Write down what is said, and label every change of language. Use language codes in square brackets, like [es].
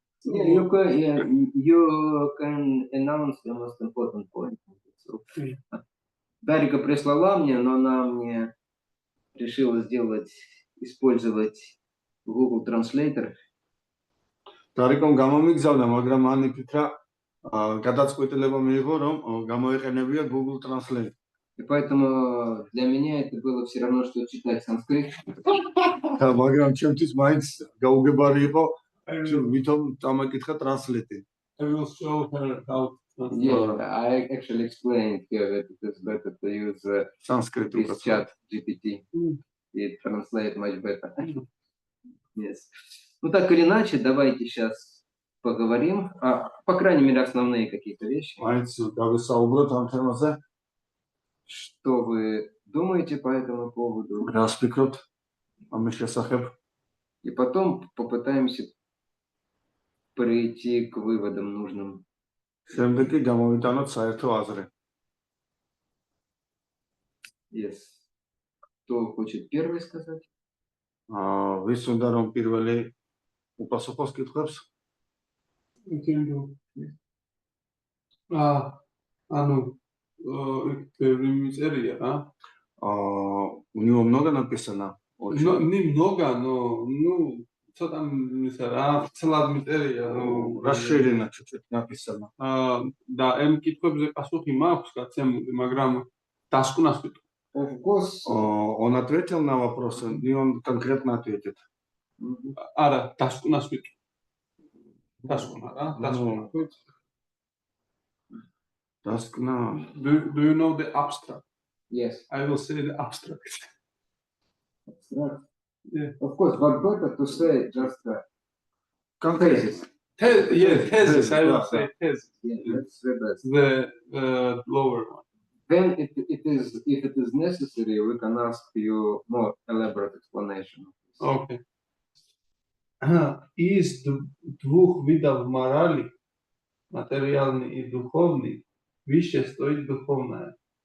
[en] Yeah, you can announce the most important point. [ru] Дарика прислала мне, но она мне решила использовать Google Translator. [ka] დარიკომ გამომიგზავნა, მაგრამ მან იფიქრა გადაწყვეტილება მიიღო, რომ გამოეყენებია Google Translate. [ru] И поэтому для меня это было все равно, что читать санскрит. [ka] მაგრამ ჩემთვის მაინც გაუგებარი იყო, ვითომ დამაკითხა translate. [en] I will show her how. Yeah, I actually explained here that it is better to use Sanskrit. this chat GPT. It translates much better. Yes. [ru] Ну так или иначе, давайте сейчас поговорим, по крайней мере, основные какие-то вещи. [ka] მაინც გავისაუბროთ ამ თემაზე. [ru] Что вы думаете по этому поводу? [ka] რას ფიქრობთ ამის შესახებ? [ru] И потом попытаемся прийти к выводам нужным. [ka] შემდეგ კი გამოვიტანოთ საერთო აზრი. [en] Yes. [ru] Кто хочет первый сказать? [ka] ვის უნდა რომ პირველი უპასუხოს კითხვებს? ანუ ბევრი მიწერია რა. [ru] У него много написано? Немного, но [ka] ცოტა ისა რა, ცლად მიწერია, [ru] расширено чуть-чуть написано. [ka] და ამ კითხვებზე პასუხი მაქვს გაცემული, მაგრამ დასკვნას ვიტყვი. [en] Of course. [ru] Он ответил на вопросы, и он конкретно ответит. [ka] არა, დასკვნას ვიტყვი. დასკვნა რა, დასკვნა. დასკვნა. [en] Do you know the abstract? Yes. I will say the abstract. Abstract. Yeah. Of course, but better to say just thesis. Yes, thesis, I will say thesis. Yeah, that's the best. The lower one. Then if it is necessary, we can ask you more elaborate explanation. Okay. [ru] Из двух видов морали, материальный и духовный, выше стоит духовное.